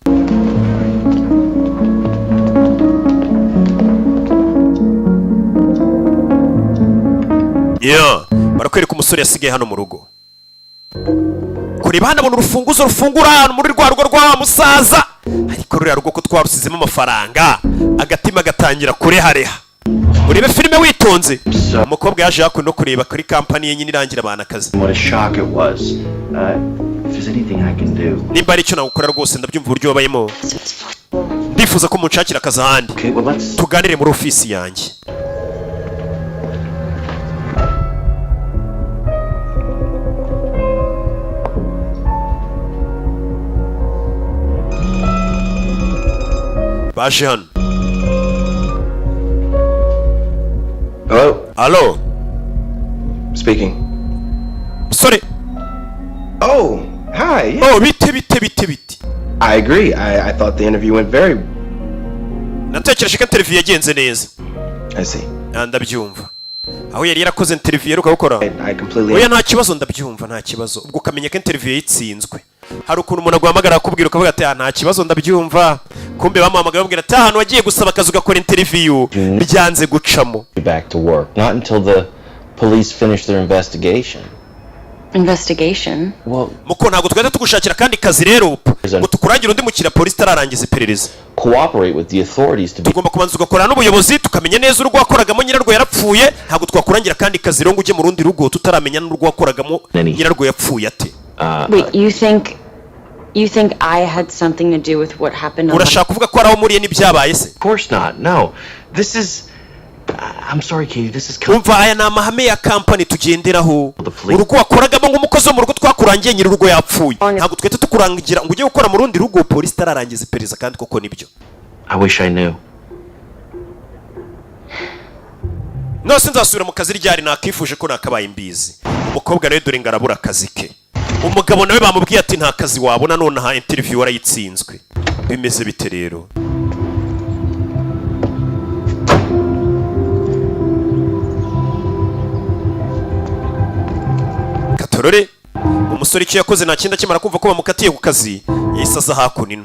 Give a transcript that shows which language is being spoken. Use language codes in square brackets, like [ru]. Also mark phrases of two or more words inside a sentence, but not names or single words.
[rw] Barakwereka umusore yasigaye hano mu rugo. Kureba hano abona urufunguzo rufungura hano muri rwa rugo rwa musaza. Ariko ruriya rugo ko twarusizemo amafaranga, agatima gatangira kurehareha. Urebe filime witonze. Umukobwa yaje hakuno no kureba kuri company ye nyine irangira abana akazi. [en] What a shock it was. If there's anything I can do. [rw] Nimba ari cyo nagukora rwose ndabyumva uburyo wabayemo. Ndifuza ko munshakira akazi ahandi. [en] Okay, well let's [rw] Tuganire muri office yanjye. Baje hano. [en] Hello? Hello. Speaking. Sorry. Oh, hi. Yeah. Oh, biti. I agree. I thought the interview went very... [rw] Natekereje ko interview yagenze neza. [en] I see. [rw] Ndabyumva. Aho yari yarakoze interview yaruka gukora. [en] I completely... [rw] Oya nta kibazo ndabyumva nta kibazo. Ubwo ukamenya ko interview yitsinzwe. Hari ukuntu umuntu aguhamagara akubwira ukavuga ati nta kibazo ndabyumva. Kumbe bamuhamagara bamubwira ati ahantu wagiye gusaba akazi ugakora interview byanze gucamo. [en] Back to work. Not until the police finish their investigation. Investigation? Well, [rw] muko ntago twahita tugushakira kandi kazi rero ngo tukurangira undi mukira polisi tararangiza iperereza. [en] Cooperate with the authorities to be... [rw] Tugomba kubanza ugakorana n'ubuyobozi tukamenya neza urugo wakoragamo nyirarwo yarapfuye. Ntago twakurangira kandi kazi rero ngo ujye mu rundi rugo tutaramenya n'urugo wakoragamo nyirarwo yapfuye ate. [en] Wait, you think I had something to do with what happened on... [rw] Urashaka kuvuga ko araho muriye n'ibyabaye se? [en] Of course not. No. This is... I'm sorry, Katie. This is... [rw] Umva aya ni amahame ya company tugenderaho. Urugo wakoragamo nk'umukozi wo mu rugo twakurangiye nyir'urugo yapfuye. Ntago twete tukurangira ngo ujye gukora mu rundi rugo polisi tararangiza iperereza kandi koko nibyo. [en] I wish I knew. [rw] No sinzasubira mu kazi ryari nakifuje ko nakabaye imbizi. Umukobwa rero dore ngarabura akazi ke. Umugabo nawe bamubwiye ati nta kazi wabona none ha interview warayitsinzwe. Bimeze bite rero? Katorore umusore icyo yakoze nta kindi akimara kumva ko bamukatiye ku kazi yahise aza hakunino.